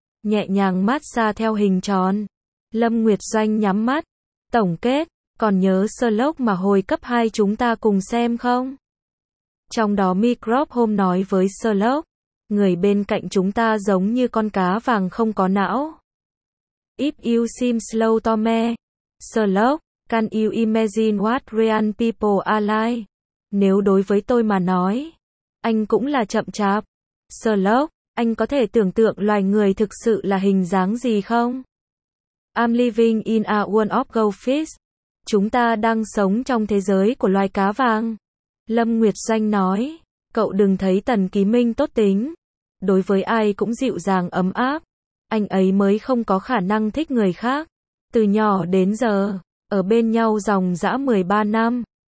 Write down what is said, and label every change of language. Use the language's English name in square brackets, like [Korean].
[Vietnamese] Nhẹ nhàng mát xa theo hình tròn. Lâm Nguyệt Doanh nhắm mắt. Tổng kết. Còn nhớ sơ lốc mà hồi cấp 2 chúng ta cùng xem không? Trong đó Microp hôm nói với sơ lốc. Người bên cạnh chúng ta giống như con cá vàng không có não. [English] If you seem slow to me, slow, can you imagine what real people are like? [Vietnamese] Nếu đối với tôi mà nói, anh cũng là chậm chạp. [English] Slow, [Vietnamese] anh có thể tưởng tượng loài người thực sự là hình dáng gì không? [English] I'm living in a world of goldfish. [Vietnamese] Chúng ta đang sống trong thế giới của loài cá vàng. Lâm Nguyệt Doanh nói, cậu đừng thấy Tần Ký Minh tốt tính. Đối với ai cũng dịu dàng ấm áp. Anh ấy mới không có khả năng thích người khác. Từ nhỏ đến giờ, ở bên nhau ròng rã 13 năm.